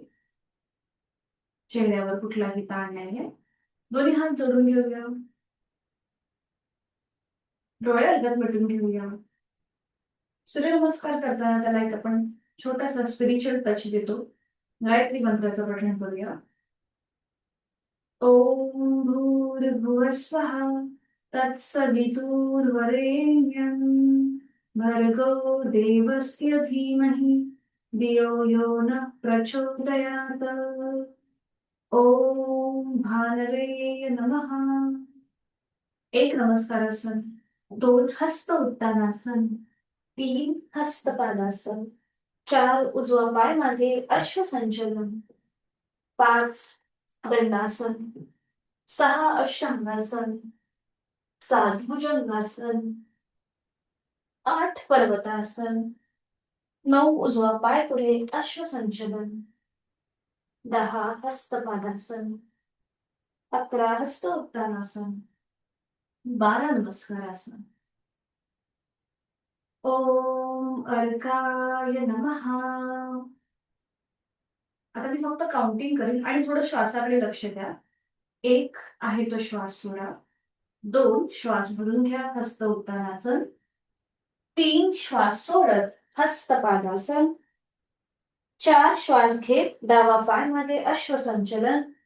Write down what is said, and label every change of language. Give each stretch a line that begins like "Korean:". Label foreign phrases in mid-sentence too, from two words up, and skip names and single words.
Marathi: चेहऱ्यावर कुठलाही ताण नाहीये. दोन्ही हात जोडून घेऊया. डोळे अलगद मिटून घेऊया. सूर्यनमस्कार करताना त्याला एक आपण छोटासा
English: spiritual touch
Marathi: देतो. गायत्री मंत्राचं पठण करूया.
Sanskrit: ओम भूर्भुवः स्वः तत्सवितुर्वरेण्यं भर्गो देवस्य धीमहि धियो यो नः प्रचोदयात्. ओम भानवे नमः.
Marathi: एक नमस्कारासन, दोन हस्त उत्तानासन, तीन हस्तपादासन, चार उजवा पाय मागे अश्वसंचलन, पाच दंडासन, सहा अष्टांगासन, सात भुजंगासन, आठ पर्वतासन, नऊ उजवा पाय पुढे अश्वसंचलन, 10 हस्तपादासन, 11 हस्त उत्तानासन, 12 नमस्कारासन.
Sanskrit: ओम अर्काय नमः.
Marathi: आता मी फक्त काउंटिंग करेन आणि थोडं श्वासाकडे लक्ष द्या. एक आहे तो श्वास सोडा. 2 श्वास भरून घ्या, हस्त उत्तानासन. 3 श्वास सोडत हस्तपादासन. 4 श्वास घेत डावा पाय मागे अश्वसंचलन.